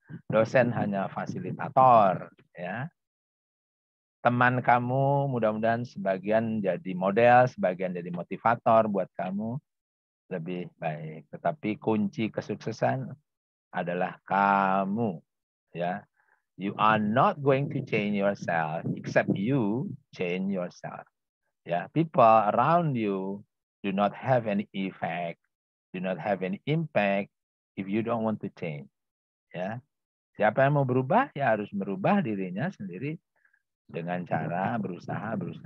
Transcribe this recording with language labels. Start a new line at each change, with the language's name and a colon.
Indonesian: Dosen hanya fasilitator, ya. Teman kamu mudah-mudahan sebagian jadi model, sebagian jadi motivator buat kamu lebih baik. Tetapi kunci kesuksesan adalah kamu, ya.
English: You are not going to change yourself except you change yourself. Ya, people around you do not have any effect, do not have any impact if you don't want to change.
Indonesian: Ya. Siapa yang mau berubah, ya harus merubah dirinya sendiri dengan cara berusaha.